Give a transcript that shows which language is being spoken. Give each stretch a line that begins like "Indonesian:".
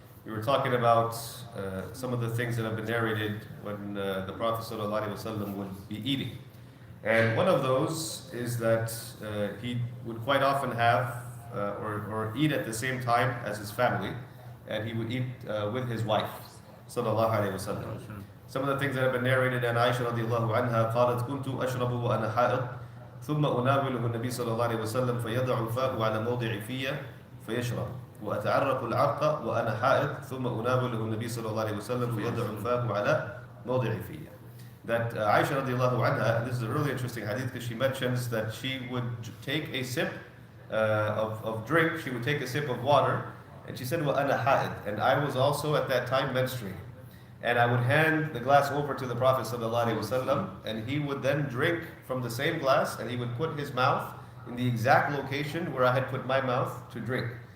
English: We were talking about some of the things that have been narrated when the Prophet sallallahu alaihi wasallam would be eating. And one of those is that he would quite often have or eat at the same time as his family, and he would eat with his wife sallallahu alaihi wasallam. Some of the things that have been narrated, and Aisha radiallahu anha
Arabic: قالت كنت أشرب وأنا حائض ثم أناوله النبي صلى الله عليه وسلم فيضع فاء على موضع فيه فيشرب وأتعرق العرق وأنا حائض ثم أناوله النبي صلى الله عليه وسلم فيضع فاء على موضع فيه.
English: That Aisha radiallahu anha, and this is a really interesting hadith because she mentions that she would take a sip of drink, she would take a sip of water, and she said
Arabic: وأنا حائض,
English: and I was also at that time menstruating. And I would hand the glass over to the Prophet ﷺ, and he would then drink from the same glass, and he would put his mouth in the exact location where I had put my mouth to drink.